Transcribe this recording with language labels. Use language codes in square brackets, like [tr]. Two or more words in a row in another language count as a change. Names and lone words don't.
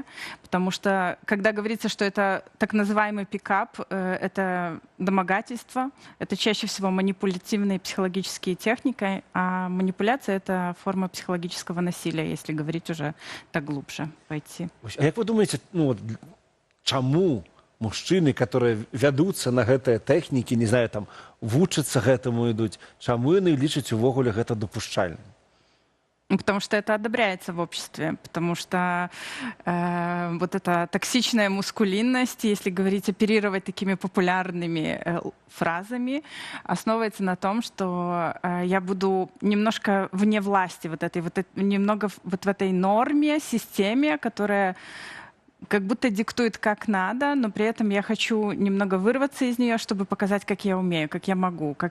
[ru] Потому что, когда говорится, что это так называемый пикап, это домогательство, это чаще всего манипулятивные психологические техники, а манипуляция — это форма психологического насилия, если говорить уже так глубже пойти. А как вы думаете, [be] чаму мужчыны, которые вядуцца на гэтыя тэхнікі, [ru] не знаю, [be] там вучацца гэтаму ідуць, чаму яны лічаць увогуле гэта дапушчальным? [ru] Потому что это одобряется в обществе, потому что вот эта токсичная мускулинность, если говорить, оперировать такими популярными фразами, основывается на том, что я буду немножко вне власти, немного вот в этой норме, системе, которая как будто диктует как надо, но при этом я хочу немного вырваться из нее, чтобы показать, как я умею, как я могу,